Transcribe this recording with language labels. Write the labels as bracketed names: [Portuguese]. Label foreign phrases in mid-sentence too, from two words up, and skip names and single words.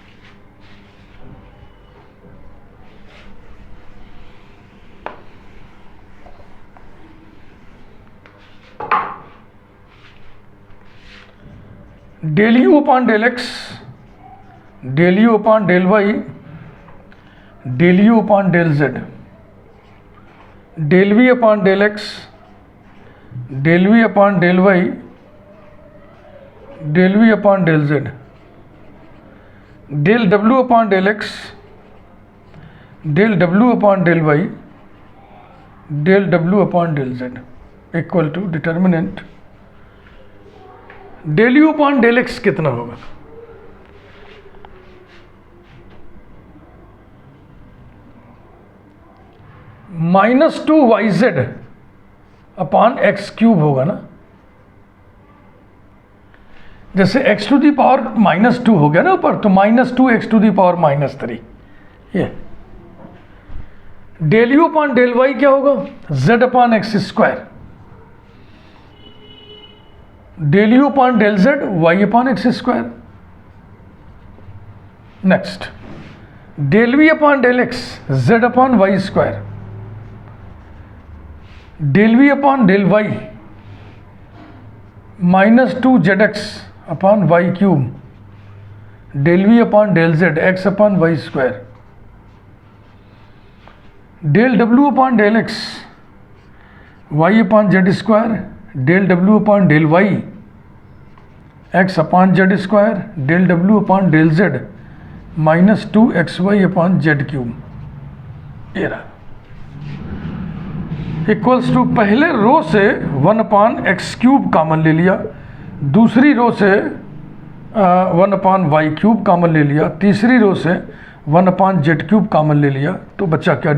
[English] del u upon del x, del u upon del y, del u upon del z, del v upon del x, del v upon del y, del v upon del z, del w upon del x, del w upon del y, del w upon del z equal to determinant del u upon del x [Hindi] कितना होगा? [English] -2yz upon x cube [Hindi] होगा ना। जैसे [English] x to the power -2 [Hindi] हो गया ना ऊपर, तो [English] -2x to the power -3 [Hindi] ये। [English] del u upon del y [Hindi] क्या होगा? [English] z upon x square, del u upon del z y upon x square. next del v upon del x z upon y square, del v upon del y -2zx upon y cube, del v upon del z x upon y square, del w upon del x y upon z square, del w upon del y x upon z square, del w upon del z -2xy upon z cube. [Hindi] ये रहा [English] equals to, [Hindi] पहले रो से [English] 1 upon x cube common [Hindi] ले लिया, दूसरी रो से [English] 1 upon y cube common [Hindi] ले लिया, तीसरी रो से [English] 1 upon z cube common [Hindi] ले लिया, तो बच्चा क्या?